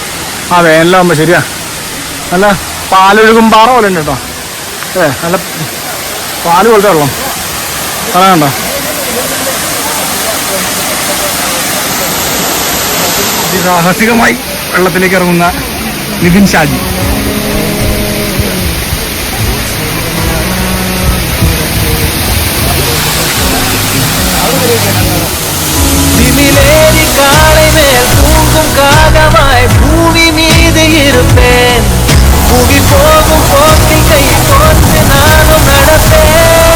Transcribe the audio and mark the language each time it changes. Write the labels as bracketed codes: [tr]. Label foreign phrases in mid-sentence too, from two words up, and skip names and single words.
[ml] ആ വേനലാകുമ്പോ ശരിയാ. നല്ല പാലൊഴുകും പാറ പോലെ ഉണ്ട് കേട്ടോ. നല്ല പാല് പോലത്തെ വെള്ളം. സ്ഥലം കണ്ടോ? സാഹസികമായി വെള്ളത്തിലേക്ക് ഇറങ്ങുന്ന നിതിൻ ഷാജി. [ta] விமிலேறி காலை மேல் தூங்கும் காகமாய் பூமி மீது இருப்பேன். புவி போகும் போக்கில் கை கோர்த்து நானும் நடப்பேன்.